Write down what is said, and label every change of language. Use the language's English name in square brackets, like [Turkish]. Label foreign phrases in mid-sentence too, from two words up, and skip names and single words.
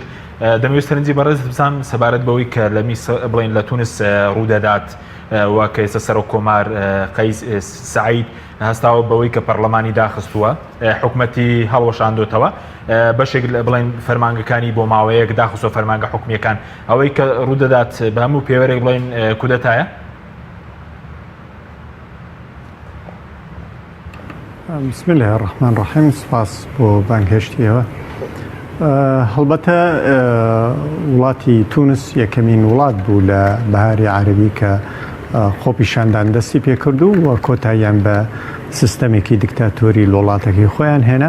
[Central Kurdish] دەمەوێت سەرنجی بەڕێز بزان سەبارەت بەوەی کە لە بڵین لە تونس ڕوودەدات و کە ئێستا سەرۆک کۆمار قەیس سعید هەستاوە بەوەی کە پەرلەمانی داخستووە حکوومەتی هەڵوەشاندۆتەوە بەشێک بڵین فەرمانگەکانی بۆ ماوەیەک داخستۆ فەرمانگە حکومیەکان ئەوەی کە ڕوودەدات بە هەموو پێوەرێک بڵین کودەتایە. [Arabic] بسم الله الرحمن الرحیم. [Central Kurdish] سپاس بۆ بانگهێشتیەوە. هەڵبەتە وڵاتی تونس یەکەمین وڵات بوو لە بەهاری عەرەبی کە خۆپیشاندان دەستی پێکرد و کۆتاییان بە سیستەمێکی دیکتاتۆری لە وڵاتەکەی خۆیان هێنا.